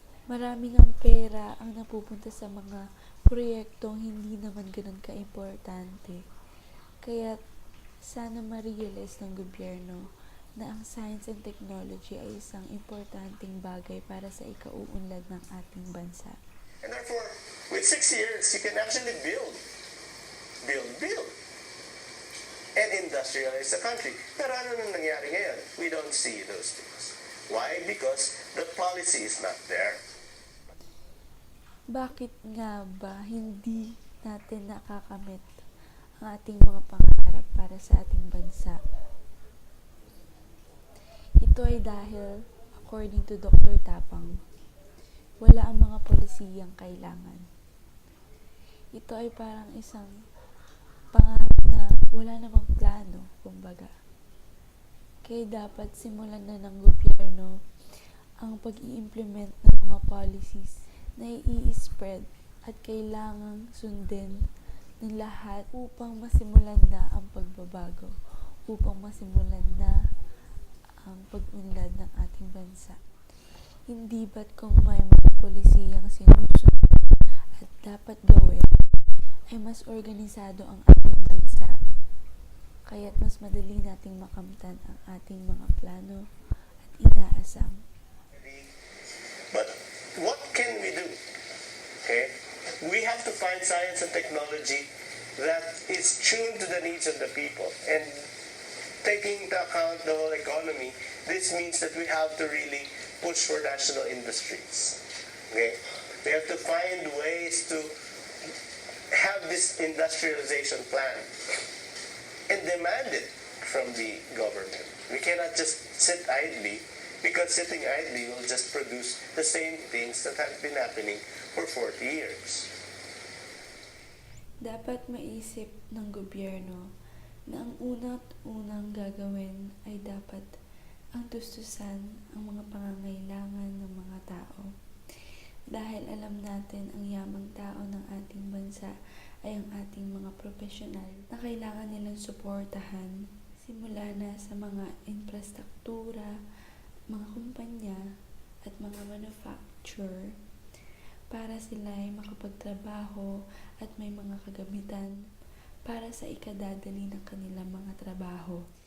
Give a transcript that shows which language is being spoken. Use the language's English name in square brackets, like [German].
[Filipino] Maraming ang pera ang napupunta sa mga proyektong hindi naman ganun ka-importante. Kaya sana ma-realize ng gobyerno na ang science and technology ay isang importanteng bagay para sa ikauunlad ng ating bansa. [English] And therefore, with 6 years, you can actually build, and industrialize the country. [Filipino] Pero ano nang nangyari ngayon? [English] We don't see those things. Why? Because the policy is not there. [Filipino] Bakit nga ba hindi natin nakakamit ang ating mga pangarap para sa ating bansa? Ito ay dahil, [English] according to [Filipino] Dr. Tapang, wala ang mga polisiyang kailangan. Ito ay parang isang pangarap na wala namang plano, kumbaga. Kaya dapat simulan na ng gobyerno ang pag-i-implement ng mga policies na i-spread at kailangang sundin ng lahat upang masimulan na ang pagbabago, upang masimulan na ang pag-unlad ng ating bansa. Hindi ba't kung may mga polisiyang sinusunod at dapat gawin, ay mas organisado ang ating bansa, kaya't mas madali nating makamtan ang ating mga plano at inaasam. [English] But what can we do? Okay? We have to find science and technology that is tuned to the needs of the people. And taking into account the whole economy, this means that we have to really push for national industries. Okay? We have to find ways to have this industrialization plan and demand it from the government. We cannot just sit idly, because sitting idly will just produce the same things that have been happening for 40 years. [Filipino] Dapat maisip ng gobyerno na ang unang gagawin ay dapat ang tustusan ang mga pangangailangan ng mga tao. Dahil alam natin ang yamang tao ng ating bansa ay ang ating mga profesional na kailangan nilang suportahan simula na sa mga infrastruktura, mga kumpanya at mga manufacturer para sila ay makapagtrabaho at may mga kagamitan para sa ikadadali ng kanilang mga trabaho.